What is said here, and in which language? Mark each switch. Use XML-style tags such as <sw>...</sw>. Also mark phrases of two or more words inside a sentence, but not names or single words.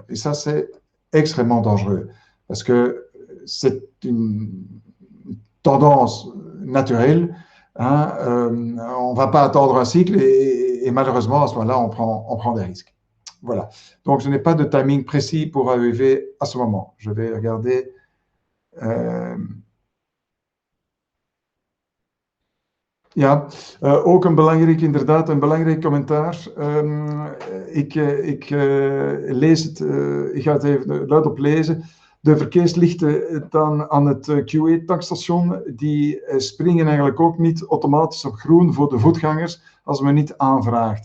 <fr>Et ça, c'est extrêmement dangereux parce que c'est une tendance naturelle. Hein, on ne va pas attendre un cycle et malheureusement, à ce moment-là, on prend des risques. Voilà. Donc, je n'ai pas de timing précis pour AEV à ce moment. Je vais regarder.</fr> <nl>Ja, ook een belangrijk commentaar. Ik lees het, ik ga het even luid op lezen. De verkeerslichten dan aan het QE-tankstation, die springen eigenlijk ook niet automatisch op groen voor de voetgangers als men niet aanvraagt.</nl>